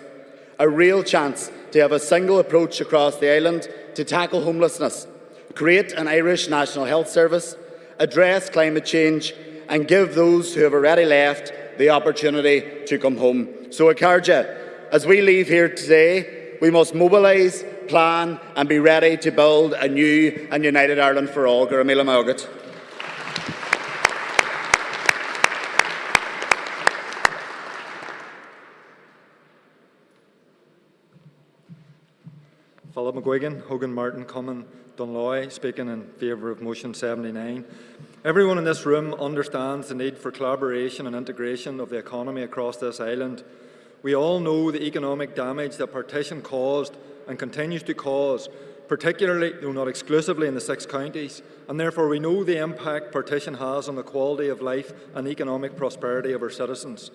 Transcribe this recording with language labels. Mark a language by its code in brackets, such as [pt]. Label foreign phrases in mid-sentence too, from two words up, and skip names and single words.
[en] A real chance to have a single approach across the island to tackle homelessness, create an Irish National Health Service, address climate change and give those who have already left the opportunity to come home. So Accordia, as we leave here today, we must mobilise, plan and be ready to build a new and united Ireland for all. [ga] Gura míle maith agaibh. [en] Philip McGuigan, Hogan Martin, Cummins, Dunloy, speaking in favour of Motion 79. Everyone in this room understands the need for collaboration and integration of the economy across this island. We all know the economic damage that partition caused and continues to cause, particularly, though not exclusively, in the 6 counties, and therefore we know the impact partition has on the quality of life and economic prosperity of our citizens.